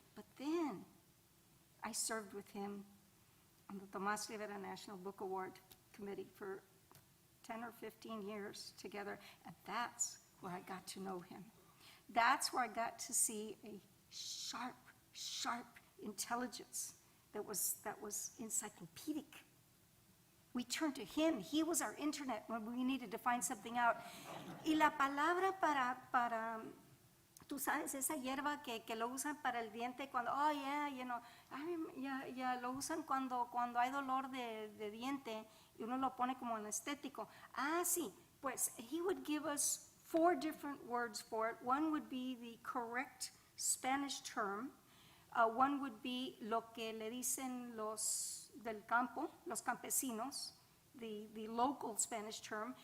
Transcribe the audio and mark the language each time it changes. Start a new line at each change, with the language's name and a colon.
English: But then I served with him on the Tomás Rivera National Book Award Committee for 10 or 15 years together, and that's where I got to know him. That's where I got to see a sharp intelligence that was encyclopedic. We turned to him. He was our internet when we needed to find something out.
Spanish: Y la palabra para tú sabes, esa hierba que lo usan para el diente cuando,
English: oh yeah, you know,
Spanish: lo usan cuando hay dolor de diente y uno lo pone como anestético. Ah, sí, pues
English: he would give us 4 different words for it. One would be the correct Spanish term. One would be
Spanish: lo que le dicen los del campo, los campesinos,
English: the local Spanish term.